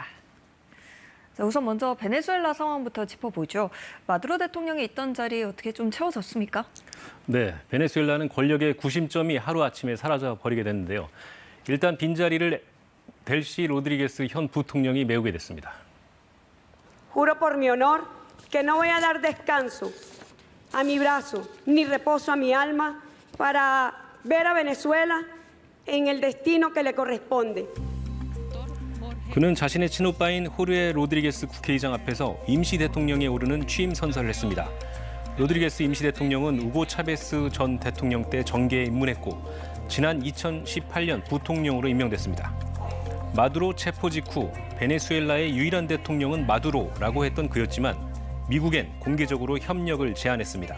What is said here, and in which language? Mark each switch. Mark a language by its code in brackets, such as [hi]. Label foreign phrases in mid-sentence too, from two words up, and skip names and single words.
[ko] 자, 우선 먼저 베네수엘라 상황부터 짚어보죠. 마두로 대통령이 있던 자리 어떻게 좀 채워졌습니까? 네, 베네수엘라는 권력의 구심점이 하루아침에 사라져버리게 됐는데요. 일단 빈자리를 델시 로드리게스 현 부통령이 메우게 됐습니다. [es] Juro por mi honor que no voy a dar descanso a mi brazo ni reposo a mi alma para ver a Venezuela en el destino que le corresponde. [ko] 그는 자신의 친오빠인 호르헤 로드리게스 국회의장 앞에서 임시 대통령에 오르는 취임 선서를 했습니다. 로드리게스 임시 대통령은 우고 차베스 전 대통령 때 정계에 입문했고 지난 2018년 부통령으로 임명됐습니다. 마두로 체포 직후 베네수엘라의 유일한 대통령은 마두로라고 했던 그였지만 미국엔 공개적으로 협력을 제안했습니다.